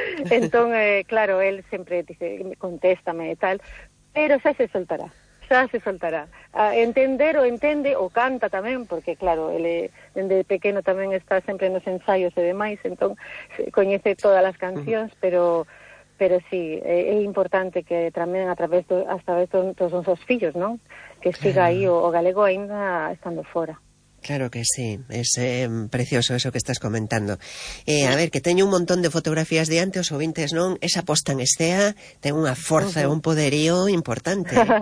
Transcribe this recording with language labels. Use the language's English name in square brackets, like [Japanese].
[Galician] Entón, claro, él sempre dice, contéstame e tal, pero xa se soltará, xa se soltará. A entender o entende, o canta tamén, porque claro, ele dende pequeno tamén está sempre nos ensaios e demais, entón coñece todas as cancións, pero sí, é importante que tamén a través dos nosos fillos, non? Que claro, siga aí o galego ainda estando fora. [Spanish] Claro que sí, es precioso eso que estás comentando. [Galician] A ver, que teño un montón de fotografías de antes o vintes, non? Esa posta en escena, ten unha forza e un poderío importante.